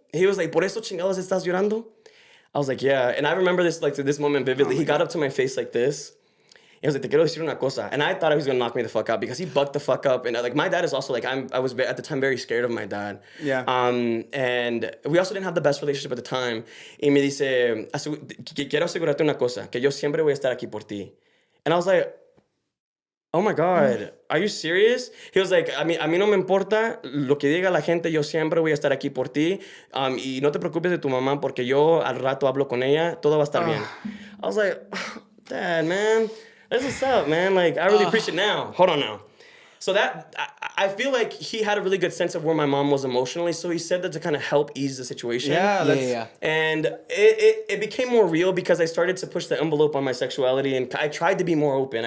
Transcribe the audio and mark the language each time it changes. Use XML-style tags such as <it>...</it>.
<en>He was like,</en> <es>¿por eso chingados estás llorando?</es> <en>I was like, yeah. And I remember this, like, to this moment vividly. He got up to my face like this. He was like,</en> <es>te quiero decir una cosa.</es> <en>And I thought he was going to knock me the fuck out because he bucked the fuck up. And, like, my dad is also, like, I was at the time very scared of my dad. Yeah. And we also didn't have the best relationship at the time.</en> <es>Y me dice, quiero asegurarte una cosa, que yo siempre voy a estar aquí por ti.</es> <en>And I was like, oh my God, are you serious? He was like,</en> <es>a mí no me importa lo que diga la gente, yo siempre voy a estar aquí por ti. Y no te preocupes de tu mamá porque yo al rato hablo con ella, todo va a estar bien.</es> <en>I was like, Dad, man, that's what's up, man. Like, I really appreciate it now. Hold on now. So that, I feel like he had a really good sense of where my mom was emotionally, so he said that to kind of help ease the situation. Yeah. And it became more real because I started to push the envelope on my sexuality, and I tried to be more open.</en>